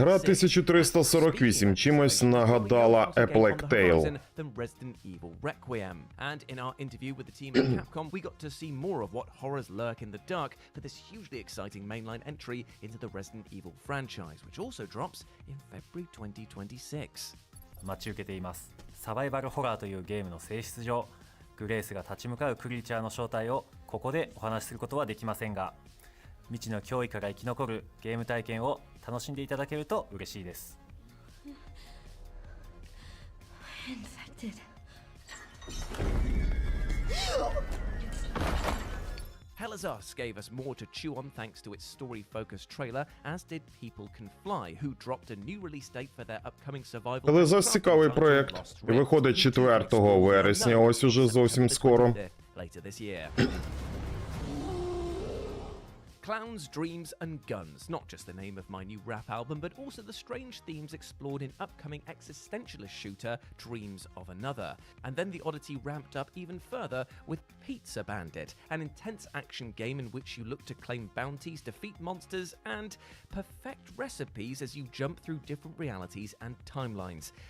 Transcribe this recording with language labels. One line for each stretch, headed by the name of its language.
Ukrainian: Гра 1348 чимось нагадала A Plague Tale.
English: Than Resident Evil Requiem. And in our interview with the team at Capcom, we got to see more of what horrors lurk in the dark for this hugely exciting mainline entry into the Resident Evil franchise, which also drops in February 2026.
Japanese: 待ち受けています。サバイバルホラーというゲームの性質上、グレースが立ち向かうクリーチャーの正体をここでお話しすることはできませんが、未知の脅威から生き残るゲーム体験を楽しんでいただけると嬉しいです。
English: Infected. Hellas Us gave us more to chew on thanks to its story-focused trailer, as did People Can Fly, who dropped a new release date for their upcoming survival.
Ukrainian: Hellas цікавий проєкт. Виходить 4 вересня, ось уже зовсім скоро.
English: Later this year. Clowns, Dreams and Guns, not just the name of my new rap album, but also the strange themes explored in upcoming existentialist shooter Dreams of Another. And then the oddity ramped up even further with Pizza Bandit, an intense action game in which you look to claim bounties, defeat monsters, and perfect recipes as you jump through different realities and timelines.